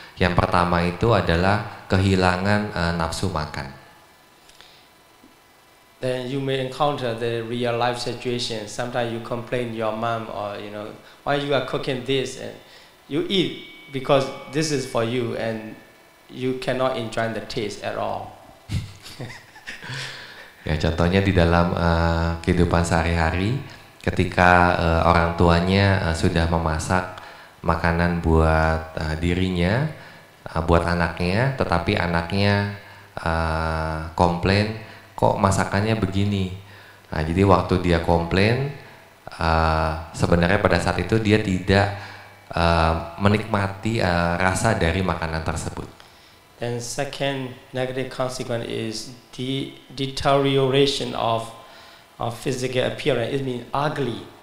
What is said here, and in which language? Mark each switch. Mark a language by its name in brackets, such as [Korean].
[Indonesian] Yang pertama itu adalah kehilangan nafsu makan. [English] Then you may encounter the real life situation. Sometimes you complain your mom or why you are cooking this, and you eat because this is for you and you cannot enjoy the taste at all. [Indonesian] Ya, contohnya di dalam kehidupan sehari-hari ketika orang tuanya sudah memasak makanan buat dirinya, buat anaknya, tetapi anaknya komplain, kok masakannya begini. Nah, jadi waktu dia komplain, sebenarnya pada saat itu dia tidak menikmati rasa dari makanan tersebut. [English] Then second negative consequence is the deterioration of physical appearance. It means ugly.